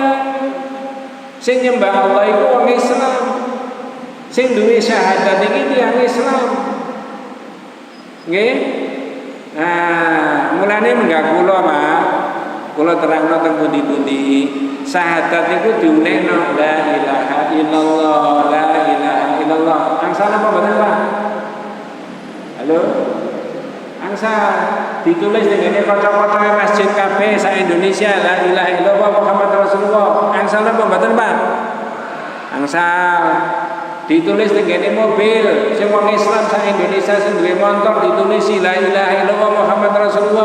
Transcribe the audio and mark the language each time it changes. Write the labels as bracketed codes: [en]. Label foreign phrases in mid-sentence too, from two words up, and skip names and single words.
[jv] Sing nyembah Allah iku wong Islam. Sing duwe syahadat iki tiang Islam. Nggih? Nah, mulane menggak kula, Pak. Kula terangno teng pundi-pundi. Syahadat niku diunekno [ar] لا إله إلا الله, لا إله إلا الله. [jv] Angsal apa mboten, Pak? Halo? Angsal ditulis dengan kocok-kocok masjid kabeh sa Indonesia [ar] لا إله إلا الله محمد رسول الله. [jv] Angsal apa mboten, Pak? Angsal ditulis dengan mobil sing wong Islam sa Indonesia sing duwe motor ditulis [ar] لا إله إلا الله محمد رسول الله.